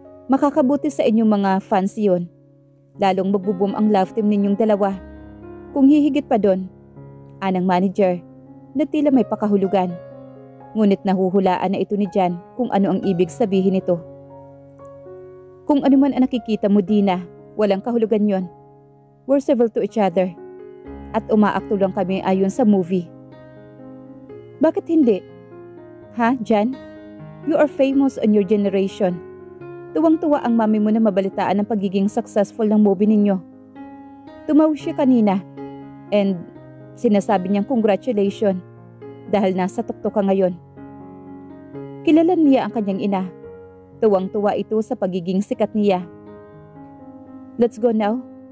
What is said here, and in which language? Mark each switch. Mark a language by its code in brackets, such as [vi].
[tl] Makakabuti sa inyong mga fans yun. Lalong magbuboom ang love team ninyong dalawa. Kung hihigit pa doon, anang manager, na tila may pakahulugan. Ngunit nahuhulaan na ito ni Jan kung ano ang ibig sabihin nito. Kung ano man ang nakikita mo, Dina, walang kahulugan yon. [en] We're civil to each other. [tl] At umaakto lang kami ayon sa movie. Bakit hindi? Ha, Jan? [en] You are famous on your generation. [tl] Tuwang-tuwa ang mami mo na mabalitaan ang pagiging successful ng movie ninyo. Tumawag siya kanina and sinasabi niyang congratulations dahil nasa tuktok ka ngayon. Kilala niya ang kanyang ina. Tuwang-tuwa ito sa pagiging sikat niya. [en] Let's go now.